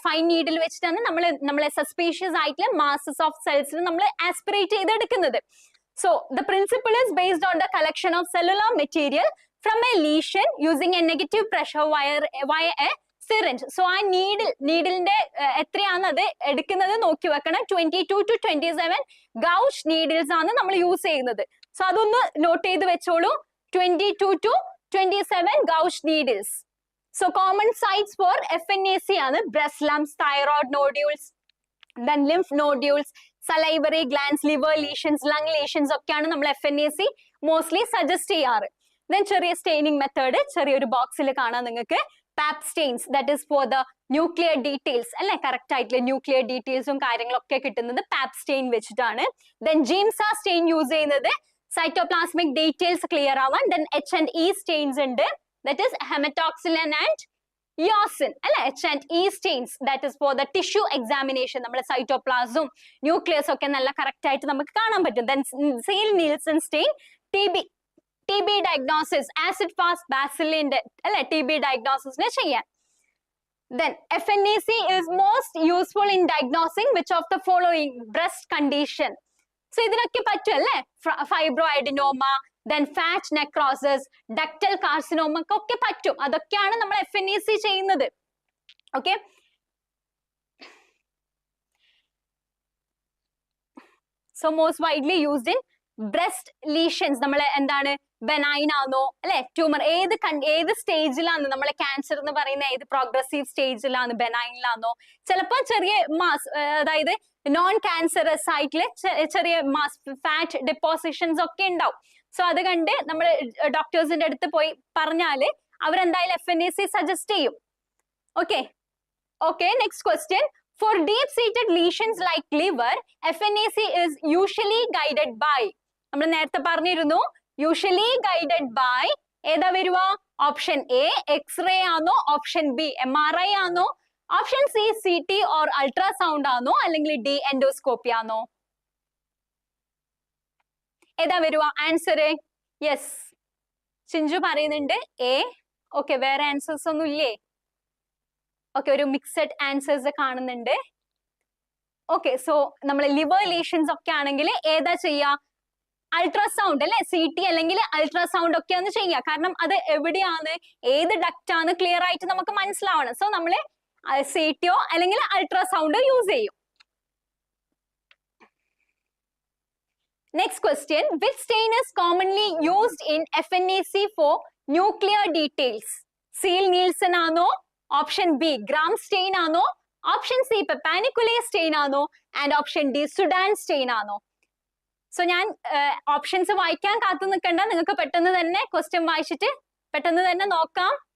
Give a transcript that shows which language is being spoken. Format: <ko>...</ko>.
<ml>Fine needle വെച്ചിട്ടാണ് നമ്മളെ suspicious ആയിട്ടുള്ള മാസസ് ഓഫ് സെൽസിൽ നമ്മൾ ആസ്പിറേറ്റ് ചെയ്തെടുക്കുന്നത്.</ml> <en>So the principle is based on the collection of cellular material from a lesion using a negative pressure via a syringe.</en> <ml>So ആ നീഡിലിന്റെ എത്രയാണ് അത് എടുക്കുന്നത് നോക്കി വെക്കണം. 22 to 27 ഗൗട്ട് നീഡിൽസ് ആണ് നമ്മൾ യൂസ് ചെയ്യുന്നത്. സോ അതൊന്ന് നോട്ട് ചെയ്ത് വെച്ചോളൂ. 22 to 27 gout needles. So common sites four FNAC ആണ് breast lumps, thyroid nodules,</ml> <en>then lymph nodules, salivary glands, liver lesions, lung lesions</en> <ml>ഒക്കെയാണ് നമ്മൾ FNAC മോസ്റ്റ്ലി സജസ്റ്റ് ചെയ്യാറ്. ദെൻ ചെറിയ സ്റ്റെയിനിങ് മെത്തേഡ് ചെറിയൊരു ബോക്സിൽ കാണാം നിങ്ങൾക്ക്.</ml> <en>pap stains, that is for the nuclear details</en> <ml>അല്ലെ കറക്റ്റ് ആയിട്ടുള്ള ന്യൂക്ലിയർ ഡീറ്റെയിൽസും കാര്യങ്ങളൊക്കെ കിട്ടുന്നത് പാപ് സ്റ്റെയിൻ വെച്ചിട്ടാണ്. ദെൻ ജിംസ സ്റ്റെയിൻ യൂസ് ചെയ്യുന്നത് സൈറ്റോപ്ലാസ്മിക് ഡീറ്റെയിൽസ് ക്ലിയർ ആവാൻ. ദെൻ H&E സ്റ്റെയിൻസ് ഉണ്ട്, ദാറ്റ് ഈസ് ഹെമറ്റോക്സിലിൻ ആൻഡ് യോസിൻ അല്ലെ. H&E Staines that is for the tissue examination, നമ്മുടെ സൈറ്റോപ്ലാസും ന്യൂക്ലിയസ് ഒക്കെ നല്ല കറക്റ്റ് ആയിട്ട് നമുക്ക് കാണാൻ പറ്റും. Then Ziehl Neelsen stain TB diagnosis, acid fast ബാസിലിന്റെ അല്ലെ TB ഡയഗ്നോസിസിനെ ചെയ്യാൻ.</ml> <en>Then FNAC is most useful in diagnosing which of the following breast condition?</en> <ml>So ഇതിനൊക്കെ പറ്റും അല്ലേ, ഫൈബ്രോഅഡിനോമ,</ml> <en>then fat necrosis, ductal carcinoma</en> <ml>ഒക്കെ പറ്റും. അതൊക്കെയാണ് നമ്മൾ FNAC ചെയ്യുന്നത്.</ml> <en>Okay. So most widely used in breast lesions.</en> <ml>നമ്മൾ എന്താണ് ബെനൈൻ ആണോ അല്ലെ, ട്യൂമർ ഏത് സ്റ്റേജിലാണ് നമ്മളെ ക്യാൻസർ എന്ന് പറയുന്ന, ഏത് പ്രോഗ്രസീവ് സ്റ്റേജിലാണ്, ബെനൈനിലാണോ, ചിലപ്പോൾ ചെറിയ മാസ് അതായത് നോൺ ക്യാൻസറസ് ആയിട്ടുള്ള ചെറിയ മാസ് ഫാറ്റ് ഡെപ്പോസിഷൻസ് ഒക്കെ ഉണ്ടാവും. സോ അത് കണ്ട് നമ്മൾ ഡോക്ടേഴ്സിന്റെ അടുത്ത് പോയി പറഞ്ഞാല് അവരെന്തായാലും FNAC സജസ്റ്റ് ചെയ്യും. Okay next question.</ml> <en>For deep-seated lesions like liver, FNAC is usually guided by.</en> <ml>നമ്മൾ നേരത്തെ പറഞ്ഞിരുന്നു യൂഷ്വലി ഗൈഡഡ് ബൈ ഏതാ വരുക? ഓപ്ഷൻ എ എക്സ്റേ ആണോ, ഓപ്ഷൻ ബി MRI ആണോ, option C CT or ultrasound ആണോ, അല്ലെങ്കിൽ ഡി എൻഡോസ്കോപ്പി ആണോ? ഏതാ വരുക ആൻസർ? യെസ്, ചിഞ്ചു പറയുന്നുണ്ട് എ. ഓക്കെ, വേറെ ആൻസേഴ്സ് ഒന്നും ഇല്ലേ? ഓക്കെ, ഒരു മിക്സഡ് ആൻസേഴ്സ് കാണുന്നുണ്ട്. ഓക്കെ, സോ നമ്മൾ ലിവർ ലീഷൻസ് ഒക്കെ ആണെങ്കിൽ ഏതാ ചെയ്യാ? അൾട്രാസൗണ്ട് അല്ലെ, CT അല്ലെങ്കിൽ അൾട്രാസൗണ്ട് ഒക്കെയാണ് ചെയ്യുക. കാരണം അത് എവിടെയാണ്, ഏത് ഡക്റ്റ് ആണ് ക്ലിയർ ആയിട്ട് നമുക്ക് മനസ്സിലാവണം. സോ നമ്മൾ CT അല്ലെങ്കിൽ അൾട്രാസൗണ്ട് യൂസ് ചെയ്യും. Next question.</ml> <en>Which stain is commonly used in FNAC for nuclear details?</en> <ml>Ziehl Neelsen ആണോ, ഓപ്ഷൻ ബി ഗ്രാം സ്റ്റെയിൻ ആണോ, ഓപ്ഷൻ സി പെപ്പാനിക്കുലേ സ്റ്റെയിൻ ആണോ, and option D Sudan stain ആണോ? സോ ഞാൻ options വായിക്കാൻ കാത്തു നിൽക്കണ്ട, നിങ്ങൾക്ക് പെട്ടെന്ന് തന്നെ ക്വസ്റ്റ്യൻ വായിച്ചിട്ട് പെട്ടെന്ന് തന്നെ നോക്കാം.</ml>